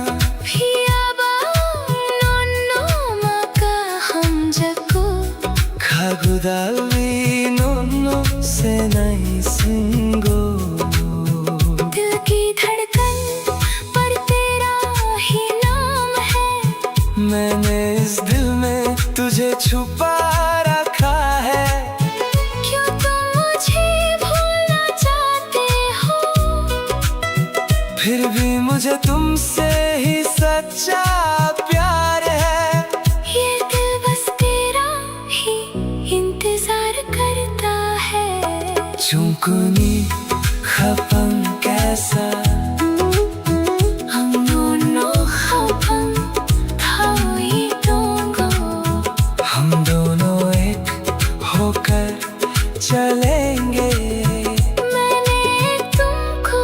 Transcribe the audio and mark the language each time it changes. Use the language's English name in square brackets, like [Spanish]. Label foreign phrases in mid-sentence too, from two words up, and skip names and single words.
[Kok Borok] Pia ba no maka hum jako Khagudalvi no se nai singo [Hindi] दिल की धड़कन पर तेरा ही नाम है मैंने इस दिल में तुझे छुपा रखा है क्यों तुम मुझे भूलना चाहते हो फिर भी मुझे तुमसे ही सच्चा प्यार है ये दिल बस तेरा ही इंतजार करता है [Kok Borok] Chungkoni khapang kaisa [Hindi] हम दोनों [Kok Borok] खपन थोई दोंगो [Hindi] हम दोनों एक होकर चलेंगे मैंने तुमको